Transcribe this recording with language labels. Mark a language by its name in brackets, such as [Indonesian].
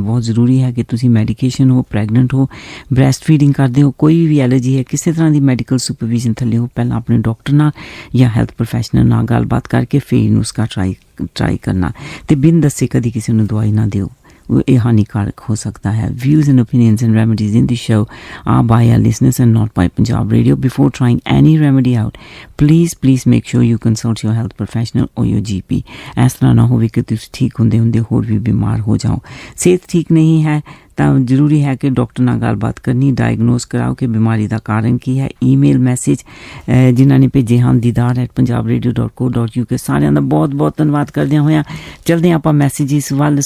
[Punjabi] ਬਹੁਤ ਜ਼ਰੂਰੀ ਹੈ ਕਿ ਤੁਸੀਂ ਮੈਡੀਕੇਸ਼ਨ ਹੋ, ਪ੍ਰੈਗਨੈਂਟ ਹੋ, ਬ੍ਰੈਸਟ ਫੀਡਿੰਗ ਕਰਦੇ ਹੋ, ਕੋਈ ਵੀ ਐਲਰਜੀ ਹੈ, ਕਿਸੇ ਤਰ੍ਹਾਂ ਦੀ ਮੈਡੀਕਲ ਸੁਪਰਵਿਜ਼ਨ ਥੱਲੇ ਹੋ, ਪਹਿਲਾਂ ਆਪਣੇ ਡਾਕਟਰ ਨਾਲ ਜਾਂ ਹੈਲਥ ਪ੍ਰੋਫੈਸ਼ਨਲ ਨਾਲ ਗੱਲਬਾਤ ਕਰਕੇ ਫਿਰ ਨੁਸਖਾ ਟਰਾਈ ਕਰਨਾ। ਅਤੇ ਬਿਨ ਦੱਸੇ ਕਦੀ ਕਿਸੇ ਨੂੰ ਦਵਾਈ ਨਾ ਦਿਓ, ਇਹ ਹਾਨੀਕਾਰਕ ਹੋ ਸਕਦਾ ਹੈ। [English] Views and opinions and remedies in the show are by our listeners and not by Punjab Radio. Before trying any remedy out, please make sure you consult your health professional or your GP. [Punjabi] ਇਸ ਤਰ੍ਹਾਂ ਨਾ ਹੋਵੇ ਕਿ ਤੁਸੀਂ ਠੀਕ ਹੁੰਦੇ ਹੋਰ ਵੀ ਬਿਮਾਰ ਹੋ ਜਾਓ। ਸਿਹਤ ਠੀਕ ਨਹੀਂ ਹੈ ਤਾਂ ਜ਼ਰੂਰੀ ਹੈ ਕਿ ਡਾਕਟਰ ਨਾਲ ਗੱਲਬਾਤ ਕਰਨੀ, ਡਾਇਗਨੋਸ ਕਰਾਓ ਕਿ ਬਿਮਾਰੀ ਦਾ ਕਾਰਨ ਕੀ ਹੈ। ਈਮੇਲ ਮੈਸੇਜ ਜਿਨ੍ਹਾਂ ਨੇ ਭੇਜੇ ਹਨ didar@punjabradio.co.uk, ਸਾਰਿਆਂ ਦਾ ਬਹੁਤ ਬਹੁਤ ਧੰਨਵਾਦ ਕਰਦਿਆਂ ਹੋਇਆਂ ਚਲਦੇ ਆਪਾਂ ਮੈਸੇਜਿਸ ਵੱਲ।